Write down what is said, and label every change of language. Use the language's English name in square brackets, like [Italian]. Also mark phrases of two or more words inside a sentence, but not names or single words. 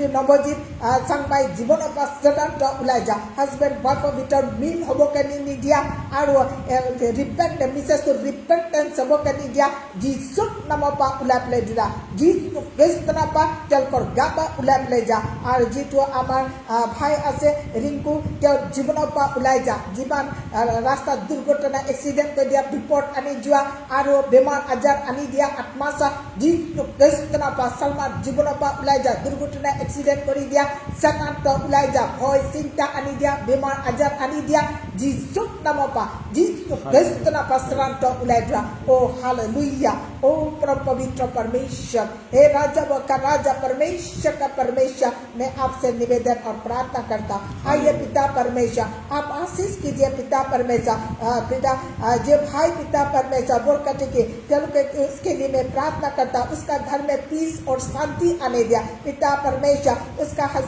[Assamese] নৱজিৎ চাংমাই জীৱনৰ পৰা চেতান তই ওলাই যা [English] husband wife [Assamese] ভিতৰত মিল হ'বকে নিদিয়া আৰু মিছেছটো ৰিপেণ্টেঞ্চ হ'বকে নিদিয়া যীশুৰ নামৰ পৰা ওলাই পেলাই দিয়া যীশু খ্ৰীষ্টৰ পৰা তেওঁলোকৰ গা পৰা ওলাই পেলাই যা আৰু যিটো আমাৰ ভাই আছে ৰিংকু তেওঁৰ জীৱনৰ পৰা ওলাই যা যিমান ৰাস্তাত দুৰ্ঘটনা এক্সিডেণ্ট কৰি দিয়া বিপদ আনি যোৱা আৰু বেমাৰ আজাৰ আনি দিয়া আত্মা চা যিটো কৃষ্ণ পা সলমান জীৱনৰ পৰা ওলাই যা দুৰ্ঘটনা এক্সিডেন্ট কৰি দিয়া সকাম তো ওলাই যা ভয় চিন্তা আনি দিয়া বেমাৰ আজাৰ আনি দিয়া যিশুৰ নামৰ পৰা যিটো কৃষ্ণ পা সলমান তো ওলাই যোৱা [Hindi] ओ हालेलुया ओ पवित्र परमेश्वर हे राजा का राजा परमेश्वर का परमेश्वर मैं आपसे निवेदन और प्रार्थना करता आइए पिता परमेश्वर आप आशीष कीजिए पिता परमेश्वर पिता जो भाई पिता परमेश्वर बोल करके कि उसके लिए मैं प्रार्थना करता उसका घर में पीस और शांति आने दिया पिता परमेश्वर उसका